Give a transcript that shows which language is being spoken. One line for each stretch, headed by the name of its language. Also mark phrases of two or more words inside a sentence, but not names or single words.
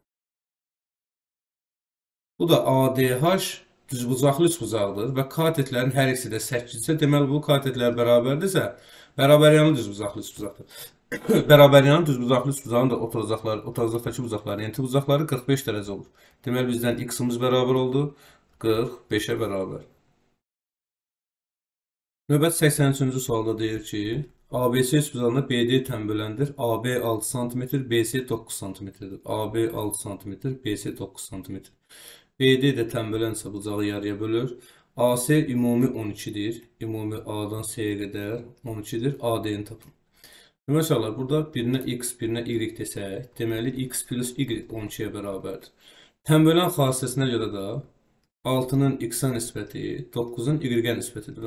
Azerbaijani: Bu da ADH düzbucaqlı üçbucaqdır və katetlərin hər ikisi də 8-isə, deməli bu katetlər bərabərdirsə, bərabəryanlı düzbucaqlı üçbucaqdır. Bərabəryanlı düzbucaqlı üçbucağın da oturacaqdakı bucaqları, yəni bucaqları 45 dərəcə olur. Deməli bizdən x-imiz bərabər oldu, 45-ə bərabər. Növbət 83-cü sualda deyir ki, ABC üçbucağında BD tənböləndir. AB 6 cm, BC 9 cm-dir. AB 6 cm, BC 9 cm. BD də tənbölənsə bucağı yarıya bölür. AC ümumi 12-dir. Ümumi A-dan C-yə qədər 12-dir. AD-ni tapın. Deməli, burada birinə x, birinə y desək, deməli x plus y 12-yə bərabərdir. Tənbölən xassəsinə görə də 6-nın x-ə nisbəti 9-un y-ə nisbətidir.